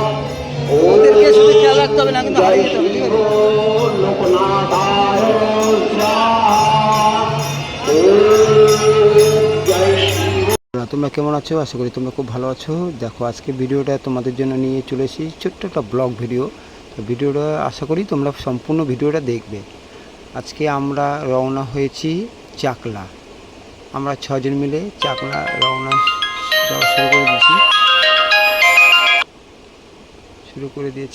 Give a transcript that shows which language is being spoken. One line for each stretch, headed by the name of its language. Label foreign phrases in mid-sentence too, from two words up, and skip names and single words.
Bangla: ওদেরকে শুধু খেয়াল রাখতে হবে না, কিন্তু হারিয়ে যেতে হবে, ঠিক আছে?
Sanskrit: लोकनाथाय स्वाहा ओम जय श्री।
Bangla: তোমরা কেমন আছো? আশা করি তোমরা খুব ভালো আছো। দেখো আজকে ভিডিওটা তোমাদের জন্য নিয়ে চলে এসেছি, ছোট্ট একটা ব্লগ ভিডিও। তো ভিডিওটা আশা করি তোমরা সম্পূর্ণ ভিডিওটা দেখবে। আজকে আমরা রওনা হয়েছি চাকলা। আমরা 6 জন মিলে চাকলা রওনা শুরু করে দিয়েছি।